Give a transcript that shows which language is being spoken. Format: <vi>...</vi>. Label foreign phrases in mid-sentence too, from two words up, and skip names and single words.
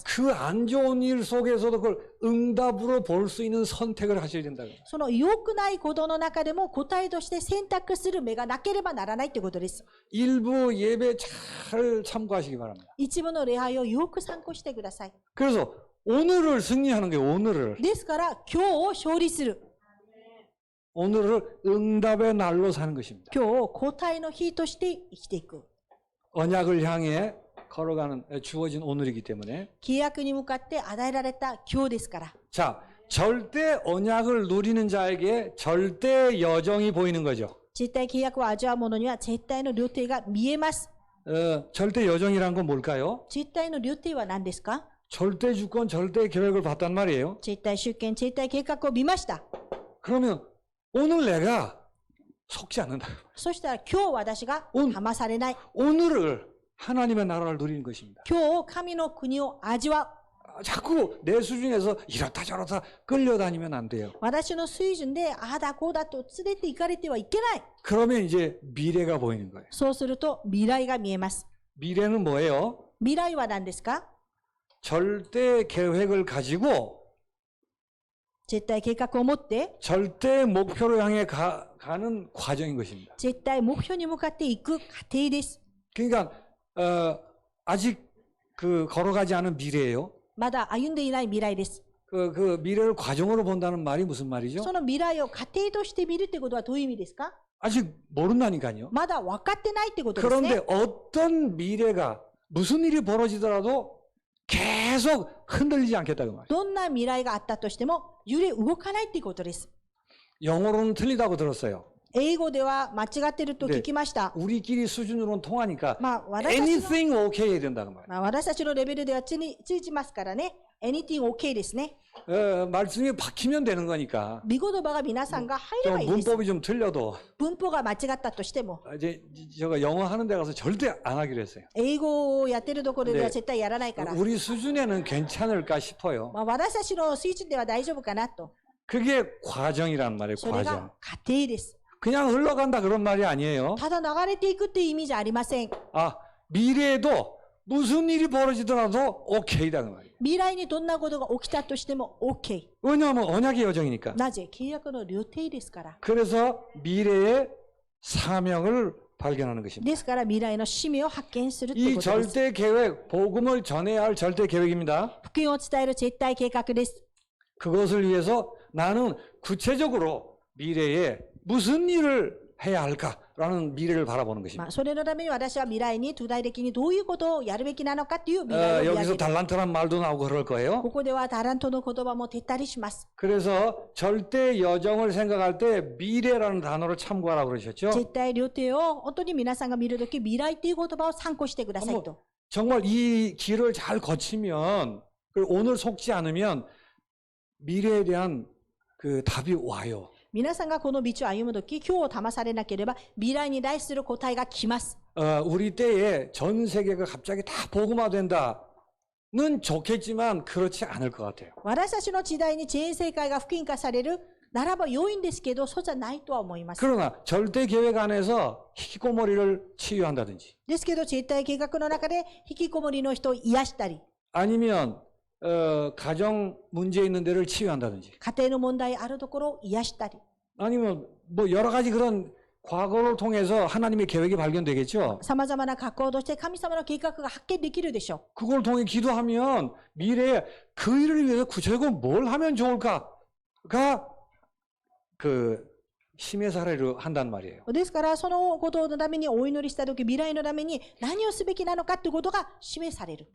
<ko>그 안 좋은 일 속에서도 그걸 응답으로 볼 수 있는 선택을 하셔야 된다고요.</ko> <ja>その良くないことの中でも答えとして選択する目がなければならないということです。</ja> <ko>일부 예배 잘 참고하시기 바랍니다.</ko> <ja>一部の礼拝をよく参考してください。</ja> <ko>그래서 오늘을 승리하는 거예요. 오늘을.</ko> <ja>ですから今日を勝利する。</ja> <ko>오늘을 응답의 날로 사는 것입니다.</ko> <ja>今日を答えの日として生きていく。</ja> <ko>언약을 향해 걸어가는 주어진 오늘이기 때문에.</ko> <ja>契約に向かって与えられた今日ですから。</ja> <ko>자, 절대 언약을 누리는 자에게 절대 여정이 보이는 거죠.</ko> <ja>絶対契約を味わう者には絶対の旅程が見えます。</ja> <ko>절대 여정이란 건 뭘까요?</ko> <ja>絶対の旅程は何ですか？</ja> <ko>절대 주권, 절대 계획을 봤단 말이에요.</ko> <ja>絶対主権、絶対計画を見ました。</ja> <ko>그러면 오늘 내가 속지 않는다.</ko> <ja>そしたら今日私が騙されない。</ja> <ko>오늘을 하나님의 나라를 누리는 것입니다.</ko> <ja>今日神の国を味わう。</ja> <ko>자꾸 내 수준에서 이렇다 저렇다 끌려다니면 안 돼요.</ko> <ja>私の水準でああだこうだと連れて行かれてはいけない。</ja> <ko>그러면 이제 미래가 보이는 거예요.</ko> <ja>そうすると未来が見えます。</ja> <ko>미래는 뭐예요?</ko> <ja>未来は何ですか？</ja> <ko>절대 계획을 가지고</ko> <ja>絶対計画を持って</ja> <ko>절대 목표를 향해 가는 과정인 것입니다.</ko> <ja>絶対目標に向かっていく過程です。</ja> <ko>그러니까 아직 걸어가지 않은 미래예요.</ko> <ja>まだ歩んでいない未来です。</ja> <ko>그 미래를 과정으로 본다는 말이 무슨 말이죠?</ko> <ja>その未来を過程として見るってことはどういう意味ですか？</ja> <ko>아직 모른다니까요.</ko> <ja>まだ分かってないってことですね。</ja> <ko>그런데 어떤 미래가 무슨 일이 벌어지더라도 계속 흔들리지 않겠다 그 말이에요.</ko> <ja>どんな未来があったとしても揺れ動かないっていうことです。</ja> <ko>영어로는 틀리다고 들었어요.</ko> <ja>英語では間違ってると聞きました。</ja> <ko>우리끼리 수준으로는 통하니까</ko> <ja>まあ私たちの</ja> <en>anything okay</en> <ko>해야 된다 그 말이에요.</ko> <ja>まあ私たちのレベルでは通じますからね。</ja> <en>anything OK</en> <ja>ですね。</ja> <ko>말씀이 박히면 되는 거니까.</ko> <ja>見言葉が皆さんが入れ</ja> <ko>좀</ko> <ja>ばいいです。</ja> <ko>문법이 좀 틀려도</ko> <ja>文法が間違ったとしても、</ja> <ko>이제 제가 영어 하는 데 가서 절대 안 하기로 했어요.</ko> <ja>英語をやってるところではね絶対やらないから、</ja> <ko>우리 수준에는 괜찮을까 싶어요.</ko> <ja>まあ私たちの水準では大丈夫かなと。</ja> <ko>그게 과정이란 말이에요.</ko> <ja>それ</ja> <ko>과정.</ko> <ja>が過程です。</ja> <ko>그냥 흘러간다 그런 말이 아니에요.</ko> <ja>ただ流れていくっていう意味じゃありません。</ja> <ko>아, 미래에도 무슨 일이 벌어지더라도 오케이다 그 말이에요.</ko> <ja>未来にどんなことが起きたとしても OK。</ja> <ko>왜냐하면 언약의 여정이니까.</ko> <ja>なぜ契約の料亭ですから。</ja> <ko>그래서 미래의 사명을 발견하는 것입니다.</ko> <ja>ですから未来の使命を発見するという</ja> <ko>이</ko> <ja>ことです。</ja> <ko>절대 계획, 복음을 전해야 할 절대 계획입니다.</ko> <ja>福音を伝える絶対計画です。</ja> <ko>그것을 위해서 나는 구체적으로 미래에 무슨 일을 해야 할까라는 미래를 바라보는</ko> <ja>ま</ja> <ko>것입니다.</ko> <ja>あ、それのために私は未来に具体的にどういうことをやるべきなのかという未来を見上</ja> <ko>여기서</ko> <ja>げる。</ja> <ko>달란트란 말도 나오고 그럴 거예요.</ko> <ja>ここではタラントの言葉も出たりします。</ja> <ko>그래서 절대 여정을 생각할 때 미래라는 단어를 참고하라고 그러셨죠.</ko> <ja>絶対料亭を本当に皆さんが見るとき未来という言葉を参考してくださいと。</ja> <ko>정말 이 길을 잘 거치면 그리고 오늘 속지 않으면 미래에 대한 그 답이 와요.</ko> <ja>皆さんがこの道を歩むとき、今日を騙されなければ未来に対する答えが来ます。</ja> <ko>우리 때에 전 세계가 갑자기 다 복음화된다는 좋겠지만 그렇지 않을 것 같아요.</ko> <ja>私たちの時代に全世界が福音化されるならば良いんですけど、そうじゃないとは思います。</ja> <ko>그러나 절대 계획 안에서 히키코모리를 치유한다든지</ko> <ja>ですけど、絶対計画の中で引きこもりの人を癒したり、</ja> <ko>아니면 가정 문제 있는 데를 치유한다든지</ko> <ja>家庭の問題あるところを癒したり、</ja> <ko>아니면 뭐 여러 가지 그런 과거를 통해서 하나님의 계획이 발견되겠죠.</ko> <ja>様々な格好として神様の計画が発見できるでしょ</ja> <ko>그걸 통해 기도하면 미래에 그 일을 위해서 구체적으로 뭘 하면 좋을까가 그 심의 사례를 한단 말이에요.</ko> <ja>う。ですから、そのことのためにお祈りしたとき、未来のために何をすべきなのかということが示される。</ja>